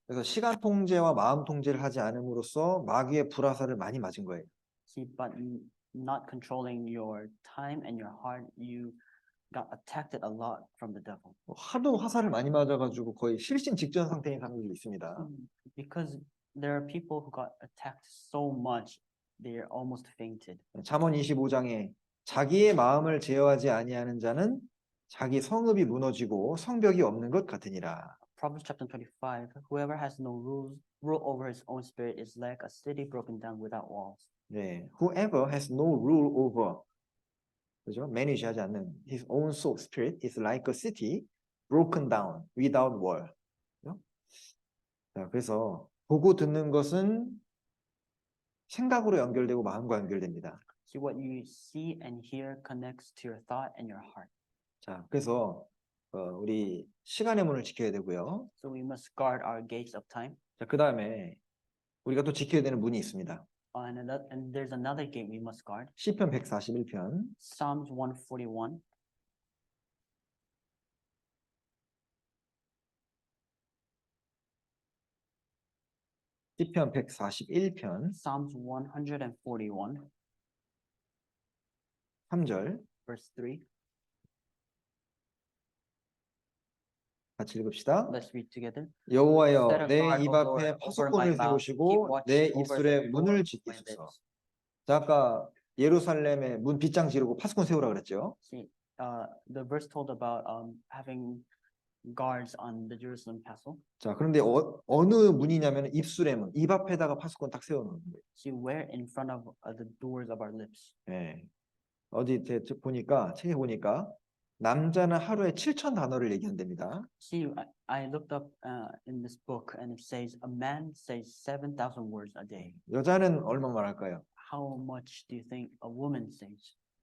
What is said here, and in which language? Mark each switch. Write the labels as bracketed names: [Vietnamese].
[Korean] 그래서 시간 통제와 마음 통제를 하지 않음으로써 마귀의 불화살을 많이 맞은 거예요. [English] See, but not controlling your time and your heart, you got attacked a lot from the devil. [Korean] 하도 화살을 많이 맞아가지고 거의 실신 직전 상태인 사람들이 있습니다. [English] Because there are people who got attacked so much, they're almost fainted. [Korean] 잠언 25장에 자기의 마음을 제어하지 아니하는 자는 자기 성읍이 무너지고 성벽이 없는 것 같으니라. [English] Proverbs chapter 25, whoever has no rule over his own spirit is like a city broken down without walls. [Korean] 네, [English] whoever has no rule over, [Korean] 그죠? 매니지하지 않는 [English] his own soul spirit is like a city broken down without wall. [Korean] 그죠? 자, 그래서 보고 듣는 것은 생각으로 연결되고 마음과 연결됩니다. [English] See, what you see and hear connects to your thought and your heart. [Korean] 자, 그래서 우리 시간의 문을 지켜야 되고요. [English] So we must guard our gates of time. [Korean] 자, 그 다음에 우리가 또 지켜야 되는 문이 있습니다. [English] And there's another gate we must guard. [Korean] 시편 141편. [English] Psalms 141. [Korean] 시편 141편. [English] Psalms 141. [Korean] 3절. [English] Verse 3. [Korean] 같이 읽읍시다. [English] Let's read together. [Korean] 여호와여 내 입 앞에 파수꾼을 세우시고 내 입술에 문을 지키소서. 자, 아까 예루살렘에 문 빗장 지르고 파수꾼 세우라 그랬죠. [English] See, the verse told about having guards on the Jerusalem castle. [Korean] 자, 그런데 어느 문이냐면 입술의 문, 입 앞에다가 파수꾼 딱 세우는 거예요. [English] See, where in front of the doors of our lips. [Korean] 네. 어디 보니까 책에 보니까 남자는 하루에 7천 단어를 얘기한답니다. [English] See, I looked up in this book and it says a man says 7,000 words a day. [Korean] 여자는 얼마 말할까요? [English] How much do you think a woman says?